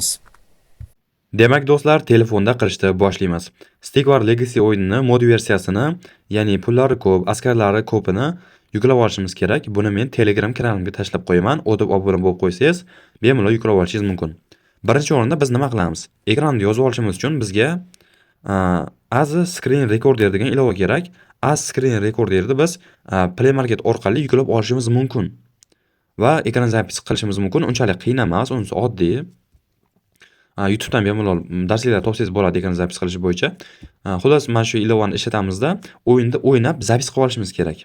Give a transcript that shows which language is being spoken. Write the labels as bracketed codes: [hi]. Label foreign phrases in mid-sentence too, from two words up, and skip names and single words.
[uz] Demak do'stlar, telefonda qilishda boshlaymiz. Stick War Legacy o'yinini mod versiyasini, ya'ni pullari ko'p, askarlari ko'pini yuklab olishimiz kerak. Buni men Telegram kanalimga tashlab qo'yaman. O'tib obuna bo'lib qo'ysangiz, bemalol yuklab olishingiz mumkin. Birinchi o'rinda biz nima qilamiz? Ekranda yozib olishimiz uchun bizga as screen recorder degan ilova kerak. As screen recorderni biz Play Market orqali yuklab olishimiz mumkin va ekran zapis qilishimiz mumkin. Unchalik qiyin emas, unisi oddiy. YouTube'dan bemalol darsliklar topsangiz bo'ladi ekran zapis qilish bo'yicha. Xullas, mana shu ilovani ishlatamizda o'yinda o'ynab zapis qilib olishimiz kerak.